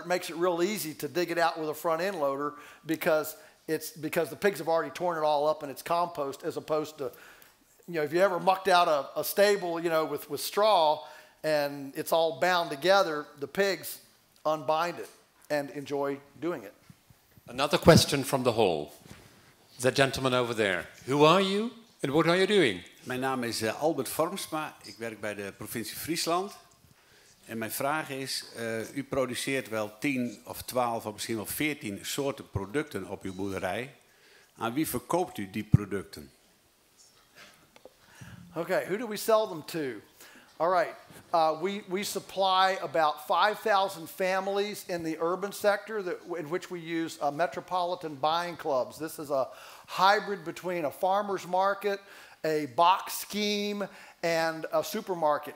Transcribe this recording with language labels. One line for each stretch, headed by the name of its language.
English: It makes it real easy to dig it out with a front end loader, because the pigs have already torn it all up and it's compost, as opposed to, if you ever mucked out a stable, with straw and it's all bound together, the pigs unbind it and enjoy doing it. Another question from the hall. The gentleman over there. Who are you and what are you doing?
Dutch: Mijn naam is Albert Vormsma. Ik werk bij de provincie Friesland. En mijn vraag is, u produceert wel 10 of 12 of misschien wel 14 soorten producten op uw boerderij. Aan wie verkoopt u die producten?
English: Okay, who do we sell them to? All right, we supply about 5,000 families in the urban sector in which we use metropolitan buying clubs. This is a hybrid between a farmer's market, a box scheme, and a supermarket.